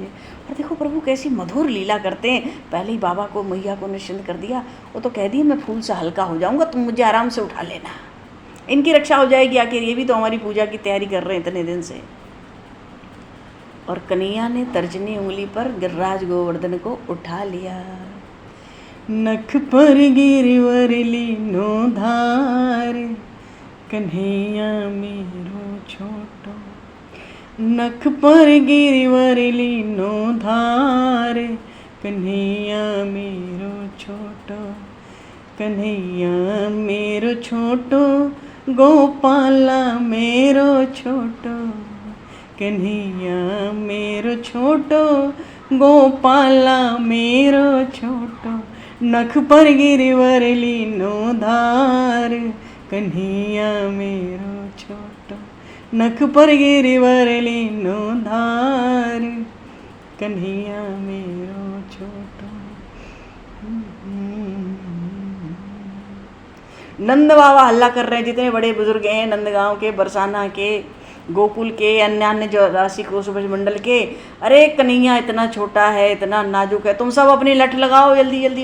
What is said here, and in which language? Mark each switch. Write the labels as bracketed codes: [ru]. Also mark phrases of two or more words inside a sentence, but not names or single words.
[hi] और देखो प्रभु कैसी मधुर लीला करते हैं। पहले ही बाबा को, मैया को निश्चिंत कर दिया, वो तो कह दिया मैं फूल से हल्का हो जाऊंगा, तुम मुझे आराम से उठा लेना, इनकी रक्षा हो जाएगी, आखिर ये भी तो हमारी पूजा की तैयारी कर रहे हैं इतने दिन से। और कन्हैया ने तर्जनी उंगली पर गिरिराज गोवर्धन को उठा लिया। [bra] नख पर गिरिवर लीनो धार, कन्हैया मेरो छोटो, नख पर गिरिवर लीनो धार, कन्हैया मेरो छोटो, कन्हैया मेरो छोटो, गोपाला मेरो छोटो, कन्हैया मेरो छोटो, गोपाला मेरो छोटो, नख पर गिरिवर लीनो धार, कन्हैया मेरो छोटो, नख पर गिरिवरली नो धार, कन्हैया मेरो छोटो। [hi] नंद बाबा हल्ला कर रहे हैं, जितने बड़े बुजुर्ग हैं नंदगांव के, बरसाना के, गोकुल के, अन्य अन्य जो राशि कोष मंडल के, अरे कन्हैया इतना छोटा है, इतना नाजुक है, तुम सब अपनी लठ लगाओ जल्दी जल्दी।